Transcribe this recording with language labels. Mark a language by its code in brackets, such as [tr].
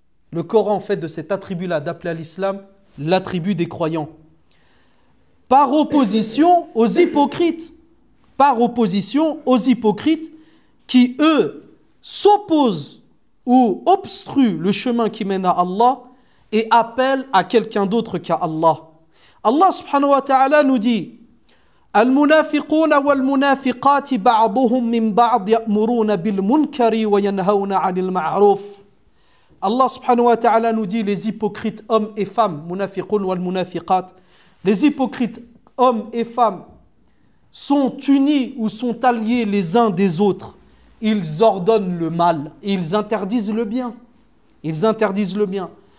[fr] Le Coran fait de cet attribut-là d'appeler à l'islam l'attribut des croyants. Par opposition aux hypocrites. Par opposition aux hypocrites qui, eux, s'opposent ou obstruent le chemin qui mène à Allah et appellent à quelqu'un d'autre qu'à Allah. Allah subhanahu wa ta'ala nous dit [ar] المنافقون والمنافقات بعضهم من بعض يأمرون بالمنكر وينهون عن المعروف. [fr] Allah subhanahu wa ta'ala nous dit les hypocrites hommes et femmes, munafiqun wal munafiqat, les hypocrites hommes et femmes sont unis ou sont alliés les uns des autres. Ils ordonnent le mal et ils interdisent le bien. Ils interdisent le bien.